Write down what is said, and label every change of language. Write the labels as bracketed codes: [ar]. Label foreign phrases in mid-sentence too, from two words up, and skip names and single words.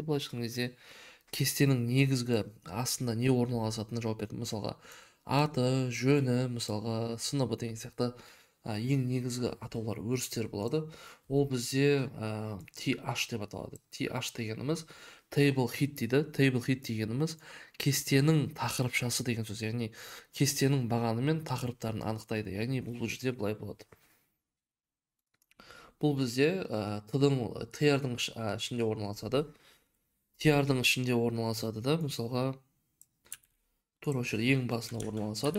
[kk] Былай айтқан кезде кестенің негізгі астында не орналасатынына жауап бердім. Мысалға аты, жөні, мысалға сыныбы деген сияқты ең негізгі атаулар өрістер болады. Ол бізде TH деп аталады. TH дегеніміз [en] table head [kk] дейді. [en] Table head [kk] дегеніміз кестенің тақырыпшасы деген сөз. Яғни кестенің бағаны мен тақырыптарын анықтайды. Яғни бұл жерде былай болады. Бұл бізде TR-дың ішінде орналасады. TR-дың ішінде орналасады да, мысалға тура осы жерде ең басына орналасады.